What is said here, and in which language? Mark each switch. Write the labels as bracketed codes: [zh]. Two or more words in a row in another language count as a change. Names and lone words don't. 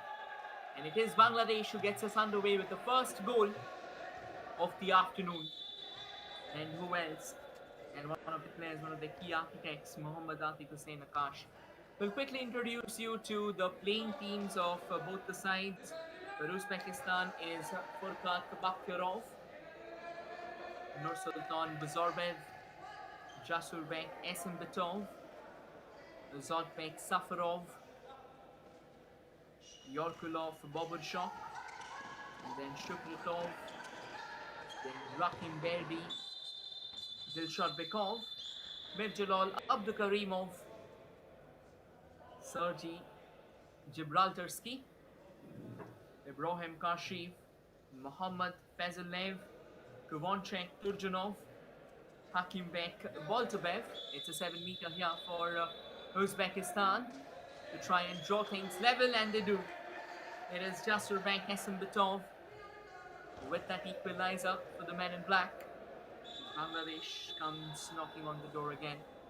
[en] And it is Bangladesh who gets us underway with the first goal of the afternoon. And who else? And one of the players, one of the key architects, Mohammad Atif Hussain Akash. We'll quickly introduce you to the playing teams of both the sides. For Uzbekistan is Furkat Bakirov, Nursultan Bazorbev, Jasurbek Esimbetov, Zotbek Safarov, Yorkulov Boburshok, and then Shukritov, then Rakim Berbi, Dilshad Bekov, Mirjalal Abdukarimov, Sergei Gibraltarsky, Ibrahim Kashiv, Mohammad Fazilev, Kuvonchek Turjanov, Hakimbek Boltabev. It's a 7 meter here for Uzbekistan to try and draw things level, and they do. It is Jasurbank Esenbetov with that equalizer for the men in black. Bangladesh comes knocking on the door again.